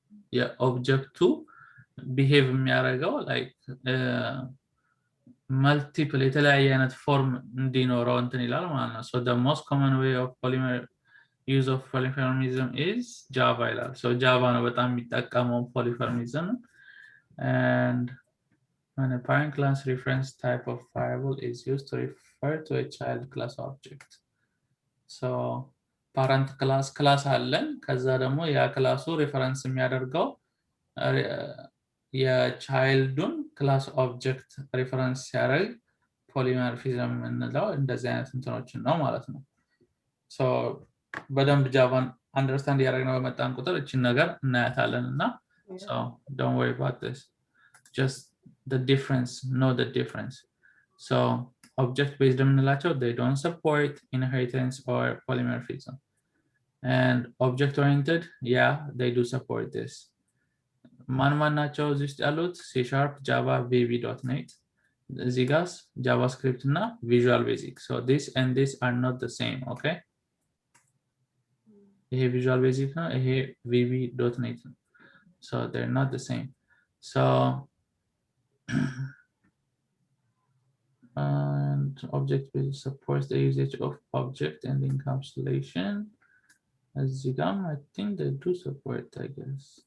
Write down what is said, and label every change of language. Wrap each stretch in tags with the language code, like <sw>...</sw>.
<en>Yeah, object to behave የሚያደርገው like multiple የተለያየ አይነት ፎርም እንዲኖረው እንትን ይላል ማለት ነው። So the most common way of use of polymorphism is Java ይላል። So Java ነው በጣም የሚጠቀመው polymorphism. And when a parent class reference type of variable is used to refer to a child class object.</en> <am>So parent class አለን ከዛ ደግሞ ያ ክላሱ ሬፈረንስ የሚያደርገው የቻይልዱን ክላስ ኦብጀክት ሬፈረንስ ሲያደርግ ፖሊሞርፊዝም እንለው እንደዚህ አይነት እንትኖችን ነው ማለት ነው። ሶ በደንብ ጃቫን አንደርስታንድ ያደረግነው በመጣን ቁጥር እቺን ነገር እናያታለን እና so don't worry about this, just the difference, know the difference.</am> <en>So object based የምንላቸው they don't support inheritance or polymorphism, and object oriented, yeah, they do support this.</en> <am>ማን ናቸው እዚህ ውስጥ ያሉት? C#, Java, VB.NET, እዚህ ጋር JavaScript እና Visual Basic.</am> <en>So this and this are not the same, okay?</en> <am>ይሄ Visual Basic ነው፣ ይሄ VB.NET ነው.</am> <en>So they're not the same. So and object based supports the usage of object and encapsulation. As Zigam, I think they do support, I guess.</en>